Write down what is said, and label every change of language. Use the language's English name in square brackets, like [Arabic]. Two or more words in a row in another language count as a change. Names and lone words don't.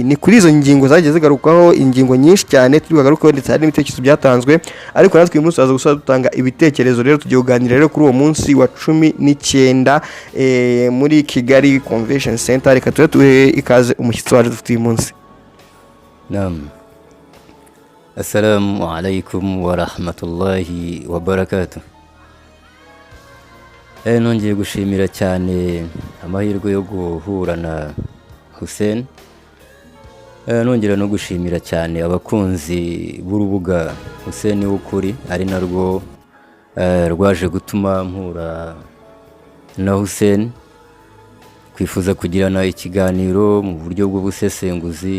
[Kinyarwanda] Ni kuri izo ngingo zagiye zigarukaho, ingingo nyinshi cyane turi bagarukaho, ndetse hari n'ibitekerezo byatanzwe, ariko natwe uyu munsi tuzaza gusa dutanga ibitekerezo. Rero tugiye kuganira rero kuri uwo munsi wa 19 muri Kigali Convention Center. Reka tuhe ikaze umushyitsi wacu dufite uyu munsi. Naam. [Arabic] السلام عليكم ورحمة الله وبركاته. [Kinyarwanda] Nongeye gushimira cyane amahirwe yo guhura na Hussein. Nongera no gushimira cyane abakunzi b'urubuga Hussein w'ukuri, ari narwo rwaje gutuma mpura na Hussein, kwifuza kugirana ikiganiro mu buryo bw'ubusesenguzi.